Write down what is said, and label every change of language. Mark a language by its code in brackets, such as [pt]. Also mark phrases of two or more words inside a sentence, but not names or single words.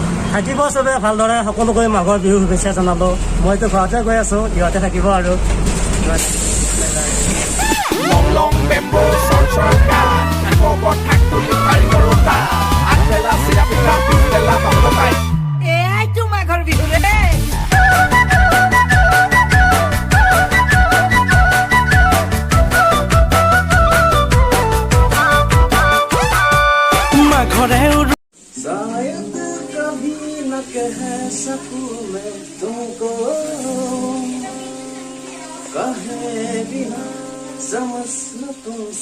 [as] থাকিব চবে ভালদৰে সকলোকে মাঘৰ বিহু শুভেচ্ছা জনালো মইতো ঘৰতে গৈ আছো ইহঁতে থাকিব আৰু এইটো মাঘৰ বিহু ৰে [hi] शायद कभी न कह सकूं मैं तुमको कहे बिना समझ न तुम